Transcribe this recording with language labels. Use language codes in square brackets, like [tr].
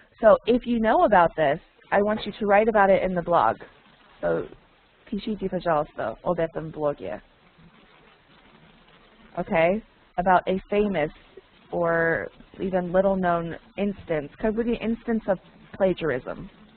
[en] So if you know about this, I want you to write about it in the blog. [ru] So пишите, пожалуйста, об этом блоге. [en] Okay? About a famous or even little-known instance. Could be an instance of plagiarism.